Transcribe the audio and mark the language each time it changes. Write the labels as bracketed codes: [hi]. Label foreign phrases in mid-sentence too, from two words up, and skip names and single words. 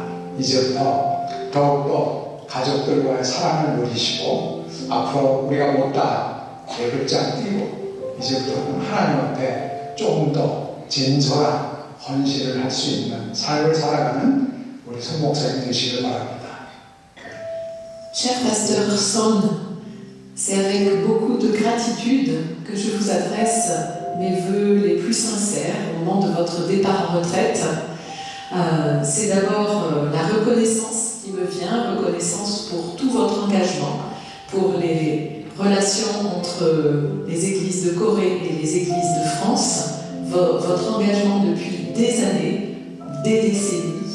[ko] 이제부터 더욱더 가족들과의 사랑을 누리시고 앞으로 우리가 못다 대극장 뛰고 이제부터는 하나님 앞에 조금 더 진솔한 헌신을 할 수 있는 삶을 살아가는 우리 손 목사님 되시길 바랍니다. [fr] Cher pasteur Son, c'est avec beaucoup de gratitude que je vous adresse mes vœux les plus sincères au moment de votre départ en retraite. C'est d'abord la reconnaissance qui me vient, reconnaissance pour tout votre engagement, pour les relations entre les églises de Corée et les églises de France, votre engagement depuis des années, des décennies.